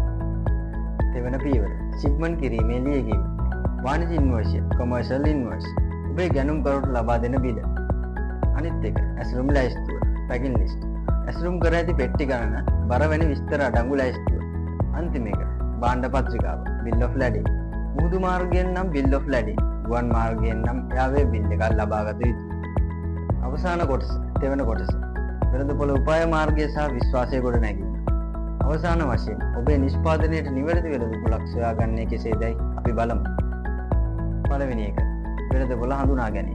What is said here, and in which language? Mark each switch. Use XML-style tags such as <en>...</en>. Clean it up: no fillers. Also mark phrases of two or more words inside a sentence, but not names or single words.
<si>දෙවන පියවර ෂිප්මන්ට් කිරීමේ ලියකියවීම. වාණිජ්‍ය ඉන්වොයිස්,</si> <en>commercial invoice.</en> <si>ඔබේ ගැනුම් කරුට ලබා දෙන බිල. අනිත් එක ඇසුරුම් ලැයිස්තුව,</si> <en>packing list.</en> <si>ඇසුරුම් කර ඇති පෙට්ටි ගණන, බර වැනි විස්තර අඩංගු ලැයිස්තුව. අන්තිම එක භාණ්ඩ පත්‍රිකාව,</si> <en>bill of lading.</en> <si>මුහුදු මාර්ගයෙන් නම්</si> <en>bill of lading,</en> <si>ගුවන් මාර්ගයෙන් නම් යාවේ බිල් එකක් ලබාගත යුතුයි. අවසාන කොටස, දෙවන කොටස. වෙළඳපොළ උපාය මාර්ගය සහ විශ්වාසය ගොඩ නැගීම. අවසාන වශයෙන් ඔබේ නිෂ්පාදනයට නිවැරදි වෙළඳපොළක් සොයාගන්නේ කෙසේදයි අපි බලමු. පළවෙනි එක වෙළඳපොළ හඳුනා ගැනීම.</si>